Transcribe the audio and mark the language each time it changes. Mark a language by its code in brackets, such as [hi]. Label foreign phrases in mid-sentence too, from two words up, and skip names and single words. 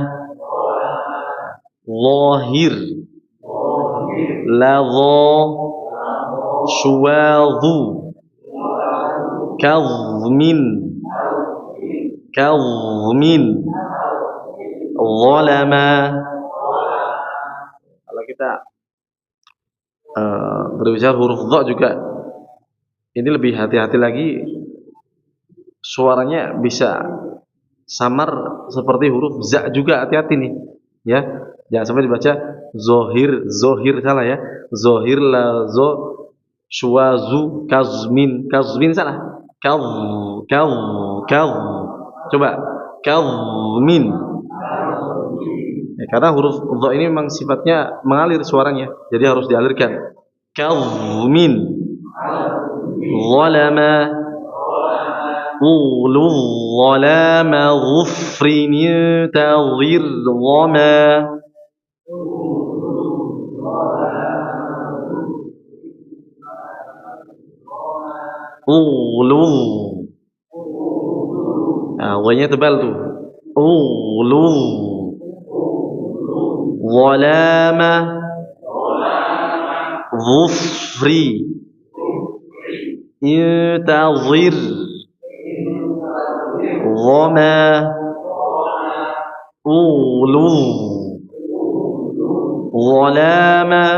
[ar] ظاهر لظى شواظ كظم ظلما. [id] Kalau kita berbicara huruf dha juga ini lebih hati-hati lagi, suaranya bisa samar seperti huruf za juga, hati-hati nih ya. Jangan sampai dibaca zohir salah ya. [ar] ظاهر لظى شواظ كظم ظلما. [id] Coba kazmin. Ya, karena huruf dha ini memang sifatnya mengalir suaranya, jadi harus dialirkan. [ar] كظم ظلما طول الظلام ظفر انتظر ظما طول [id] nah, W-nya tebal tuh [ar] طول الظلام ظفر انتظر ظما طول الظلام